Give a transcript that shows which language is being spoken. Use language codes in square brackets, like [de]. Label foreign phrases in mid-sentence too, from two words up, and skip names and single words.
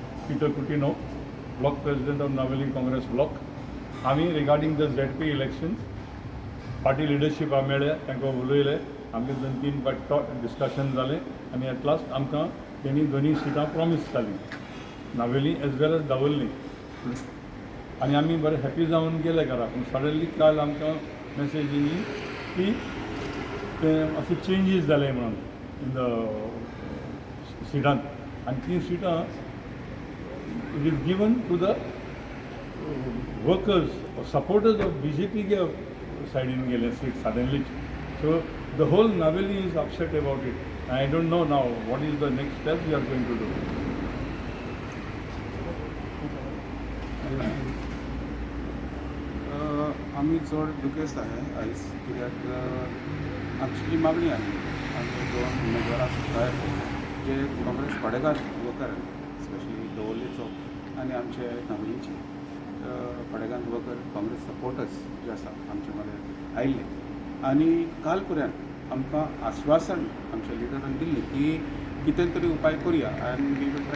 [en] Peter Coutinho, block president of Naveli Congress block. [kok] आम्ही [en] regarding the ZP elections party leadership [kok] मेळ्ळे तांकां उलयले आमगे 2-3 फावट डिस्कशन जालें आनी एट लास्ट आमकां तेणी दोनी सिटां प्रॉमीस जाली नावेली [en] as well as [kok] दावोळी आनी आमी बरे हॅपी जावन गेले घरा पूण सडनली काल आमकां मेसेज येयली की अशे चेंजीस जाले म्हणून [en] in the [kok] सिटांत आनी ती सिटां [en] it is given to the workers or supporters of BJP side in Gale seat suddenly. So the whole Naveli is upset about it. I don't know now what is the next step we are going to do. [kok] आम्ही चड दुखेस्त आहे आयज कित्याक आमची मागणी आहे आमचे 2 उमेदवार भायर जे काँग्रेस पाडेकार वकर स्पेशली दवल्लेचो आनी आमचे नावेलीचे पाडेकार वकर [en] Congress supporters [kok] जे आसा आमचे मदें आयिल्ले आनी काल पर्यंत आमकां आश्वासन आमच्या लिडरान दिल्ली की कितें तरी उपाय करुया आनी [en] we will try